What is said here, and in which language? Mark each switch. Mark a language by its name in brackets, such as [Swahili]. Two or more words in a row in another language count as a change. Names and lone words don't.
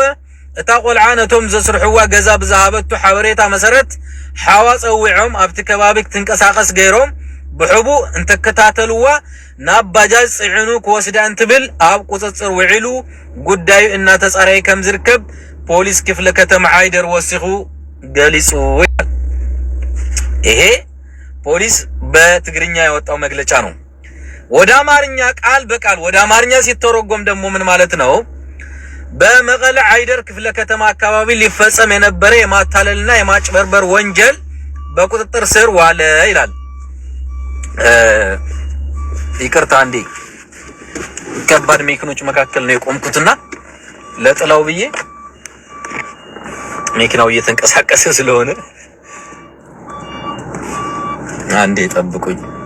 [Tigrinya] እታ ቆልዓ ነቶም ዘስርሕዋ ገዛ ብዝሃበቱ ሓበሬታ መሰረት ሓዋ ጸዊዖም ኣብቲ ከባቢ ክትንቀሳቀስ ገይሮም ብሕቡ እንተከታተልዋ ናብ ባጃጅ ጽዕኑ ክወስዳ እንትብል ኣብ ቁጽጽር ውዒሉ ጉዳዩ እናተጻረየ ከም ዝርከብ ፖሊስ ክፍለ ከተማ አይደር ወሲኹ ገሊጹ [Amharic] ይላል። ይሄ ፖሊስ በትግርኛ ያወጣው መግለጫ ነው። ወደ አማርኛ ቃል በቃል ወደ አማርኛ ሲተረጎም ደግሞ ምን ማለት ነው? በመቀለ አይደር ክፍለ ከተማ አካባቢ ሊፈጸም የነበረ የማታለልና የማጭበርበር ወንጀል በቁጥጥር ስር ዋለ ይላል። ይቅርታ እንዴ ከባድ መኪኖች መካከል ነው የቆምኩትና ለጥላው ብዬ መኪናው እየተንቀሳቀሰ ስለሆነ አንዴ ጠብቁኝ።